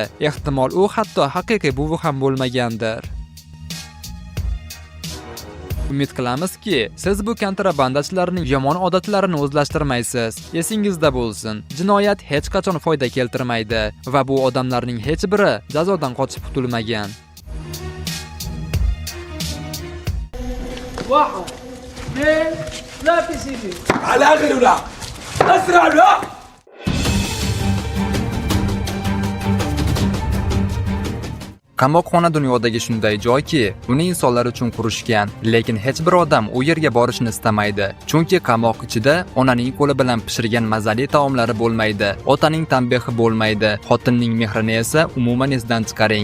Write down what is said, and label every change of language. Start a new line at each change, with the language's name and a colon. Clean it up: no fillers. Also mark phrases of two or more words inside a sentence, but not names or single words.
Uzbek: Ehtimol u hatto haqiqiy buvi ham bo'lmagandir. Umid qilamizki, siz bu kontrabandachilarning yomon odatlarini o'zlashtirmaysiz. Esingizda bo'lsin, jinoyat hech qachon foyda keltirmaydi va bu odamlarning hech biri jazodan qochib qutulmagan.
Arabic: واحد اثنين ثلاثة سيدي على آخر ولا أسرع ولا
Uzbek: Qamoqxona dunyodagi shunday joyki, uni insonlar uchun qurishgan, lekin hech bir odam u yerga borishni istamaydi. Chunki qamoq ichida onaning qo'li bilan pishirgan mazali taomlari bo'lmaydi, otaning tanbehi bo'lmaydi, xotinning mehrini esa umuman esdan chiqaring.